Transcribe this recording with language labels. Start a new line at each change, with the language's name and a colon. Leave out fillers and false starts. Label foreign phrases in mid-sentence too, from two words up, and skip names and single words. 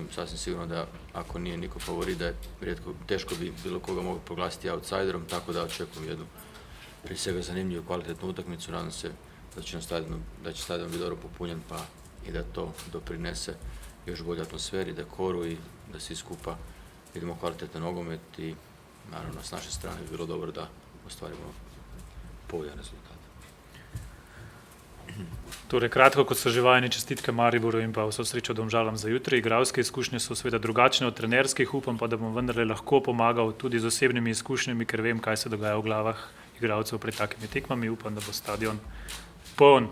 Croatian: Sasvim sigurno da ako nije niko favorit, da je teško bi bilo koga mogli proglasiti outsiderom, tako da očekujem jednu prije svega zanimljivu kvalitetnu utakmicu. Nadam se da će stadion biti dobro popunjen pa i da to doprinese još bolje atmosferi, dekoru i da svi skupa vidimo kvalitetan nogomet i naravno s naše strane bi bilo dobro da ostvarimo povoljan rezultat.
Slovenian: Torej, kratko, kot so že vajeni, čestitke Mariboru in pa vso srečo Domžalam za jutri. Igralske izkušnje so seveda drugačne od trenerskih, upam pa, da bom vendarle lahko pomagal tudi z osebnimi izkušnjami, ker vem, kaj se dogaja v glavah igralcev pred takimi tekmami. Upam, da bo stadion poln.